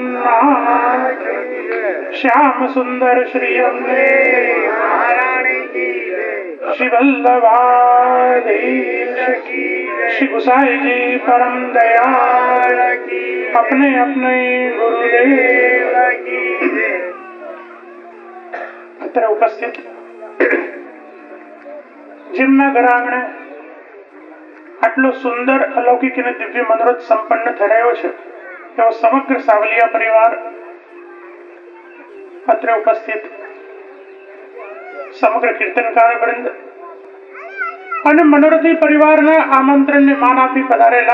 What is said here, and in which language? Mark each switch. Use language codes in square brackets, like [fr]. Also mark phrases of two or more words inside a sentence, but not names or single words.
[hi] श्याम सुंदर श्री अम्बे श्री वल्लभाधीश श्री गुसाई जी परम दयाल अपने अपने गुरुदेव [gu] અત્ર ઉપસ્થિત જિમના ઘરાંગણે આટલો સુંદર અલૌકિક અને દિવ્ય મનોરથ સંપન્ન થયો છે એવો સમગ્ર સાવલિયા પરિવાર અત્રે ઉપસ્થિત સમગ્ર કીર્તનકાર વૃંદ અને મનોરથી પરિવારના આમંત્રણને માન આપી પધારેલા